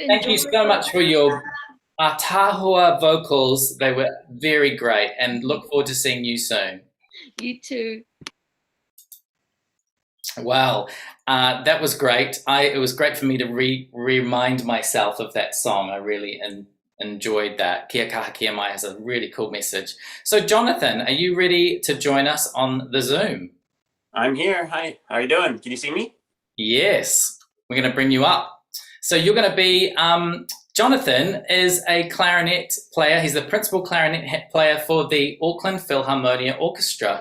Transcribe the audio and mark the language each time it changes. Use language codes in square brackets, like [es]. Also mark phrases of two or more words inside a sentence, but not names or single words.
[en] Thank you so much for your tahua vocals. They were very great and look forward to seeing you soon. You too. Wow, that was great. It was great for me to remind myself of that song. I really enjoyed that. Kia kaha kia mai has a really cool message. So Jonathan, are you ready to join us on the Zoom? I'm here. Hi, how are you doing? Can you see me? Yes, we're going to bring you up. So you're going to be, Jonathan is a clarinet player. He's the principal clarinet player for the Auckland Philharmonia Orchestra.